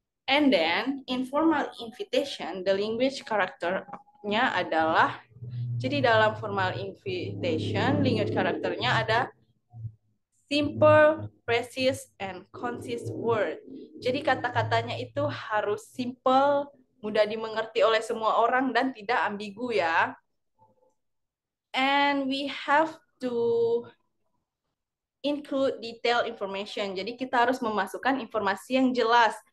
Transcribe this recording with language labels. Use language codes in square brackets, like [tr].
[en] And then informal invitation, the language [id] karakternya adalah, jadi dalam [en] formal invitation, language [id] karakternya ada [en] simple, precise, and concise word. [id] Jadi kata-katanya itu harus simple, mudah dimengerti oleh semua orang, dan tidak ambigu ya. [en] And we have to include detailed information. [id] Jadi kita harus memasukkan informasi yang jelas.